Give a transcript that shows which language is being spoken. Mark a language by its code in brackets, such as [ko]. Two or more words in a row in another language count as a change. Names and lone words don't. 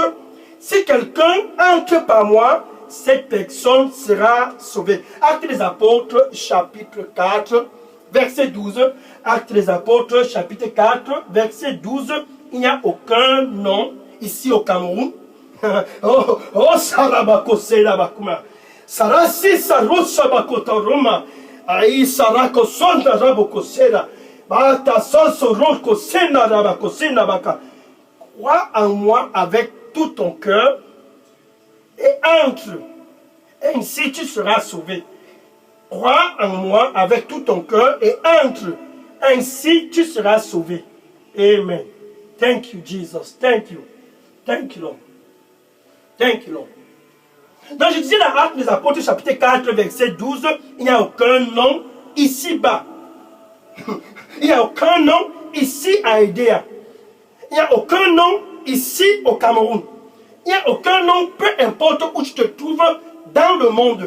[fr] Si quelqu'un entre par moi, cette personne sera sauvée. Actes des Apôtres, chapitre 4, verset 12. Actes des Apôtres, chapitre 4, verset 12. Il n'y a aucun nom ici au Cameroun. Sarabakose Labakuma. Sarasi Sarosabakota Roma. Aïe Sarako Sonda Rabokosera. Bata Sansoro Sena Rabakosena Baka. Crois en moi avec tout ton cœur et entre. Ainsi tu seras sauvé. Crois en moi avec tout ton cœur et entre. Ainsi tu seras sauvé. [en] Amen. Thank you, Jesus. Thank you. Thank you, Lord. Thank you, Lord. [fr] Donc, je disais dans Actes des Apôtres, chapitre 4, verset 12, il n'y a aucun nom ici-bas. Il n'y a aucun nom ici à Edea. Il n'y a aucun nom ici au Cameroun. Il n'y a aucun nom, peu importe où tu te trouves dans le monde.